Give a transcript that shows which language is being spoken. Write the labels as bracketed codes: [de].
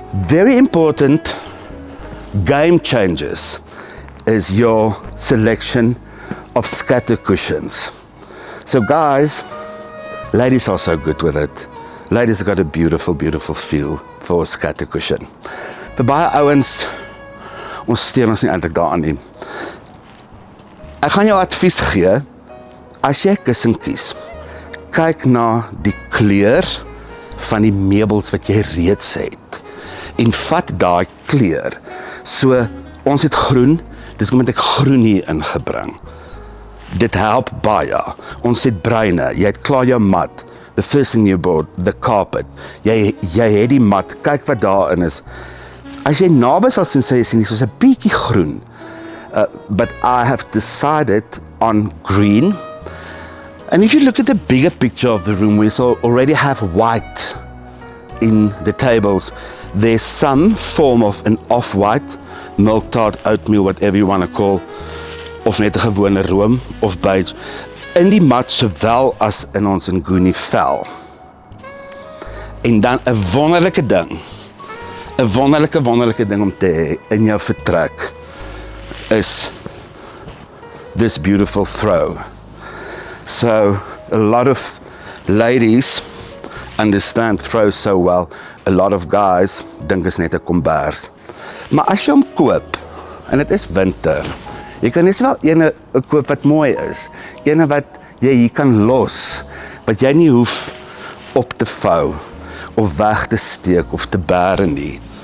[en] Very important game changers is your selection of scatter cushions. So guys, ladies are so good with it. Ladies have got a beautiful, beautiful feel for a scatter cushion. [af] Vir baie ouens, ons steur ons nie eintlik daaraan nie. Ek gaan jou advies gee, as jy 'n kussing kies, kyk na die kleur van die meubels wat jy reeds het en vat daai kleur. So, ons het groen, dis hoekom ek groen hier ingebring. Dit help baie. Ons het bruine, jy het klaar jou mat. [en] The first thing you bought, the carpet. [af] Jy het die mat, kyk wat daarin is. As jy naby sal sien, sê jy sien, soos 'n bietjie groen. [en] But I have decided on green. And if you look at the bigger picture of the room, we already have white in the tables. There's some form of an off-white, milk tart, oatmeal, whatever you want to call, [af] of net 'n gewone room, of beige, in die mat sowel as in ons Nguni vel. En dan 'n wonderlike ding, 'n wonderlike ding om te hê in jou vertrek, is [en] this beautiful throw. So, a lot of ladies understand throws so well. A lot of guys [af] dink is net 'n kombers. Maar as jy hom koop, en dit is winter. Jy kan net wel ene koop wat mooi is, ene wat jy hier kan los, wat jy nie hoef op te vou, of weg te steek, of te bære nie.